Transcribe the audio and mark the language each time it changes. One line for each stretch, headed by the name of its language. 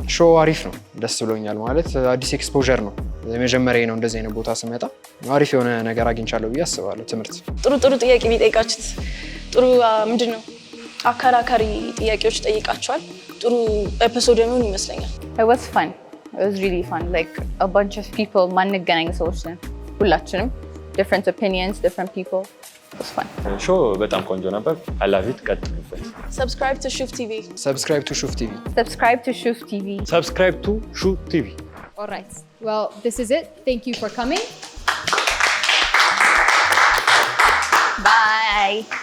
Amharic: ሾው አሪፍ ነው፣ ደስ ብሎኛል። ማለት አዲስ ኤክስፖዠር ነው። የመጀመሪያ ነው እንደዚህ አይነት ቦታ ስመጣ። አሪፍ የሆነ ነገር አግኝቻለሁ ብዬ አስባለሁ። ትምህርት ጥሩ ጥያቄ ቢጠይቃችሁት ጥሩ ምንድን ነው አከራካሪ ጥያቄዎች ጠይቃቸዋል። ጥሩ ኤፒሶድ የሚሆን ይመስለኛል።
English: It was fun. It was really fun. Like a bunch of people
Amharic: ማንገናኝ ሰዎች ነን ሁላችንም።
English: Different opinions, different people. It was fun.
Amharic: ሾው በጣም ቆንጆ ነበር።
English: I love it።
Amharic: ቀጥሉበት።
English: Subscribe to Shuf TV. Subscribe to Shuf TV. Subscribe to Shuf TV. Subscribe to Shuf TV. All right. Well, this is it. Thank you for coming. Bye.